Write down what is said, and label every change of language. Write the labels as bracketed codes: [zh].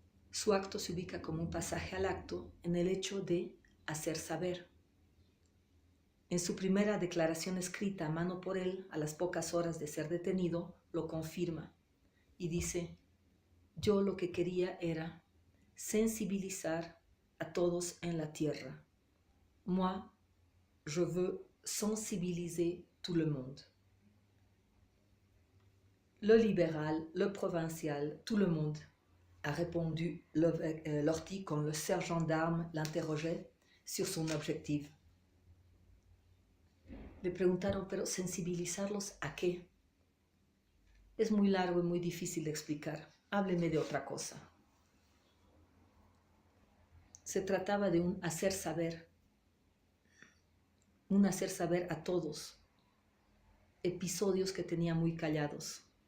[es] Su acto se ubica como un pasaje al acto en el hecho de hacer saber. En su primera declaración escrita a mano por él, a las pocas horas de ser detenido, lo confirma y dice: yo lo que quería era sensibilizar a todos en la tierra. [fr] Moi, je veux sensibiliser tout le monde. Le libéral, le provincial, tout le monde, a répondu Lortie quand le sergent d'armes l'interrogeait sur son objectif. [es] Le preguntaron, pero ¿sensibilizarlos a qué? Es muy largo y muy difícil de explicar. Hábleme de otra cosa. Se trataba de un hacer saber a todos, episodios que tenía muy callados.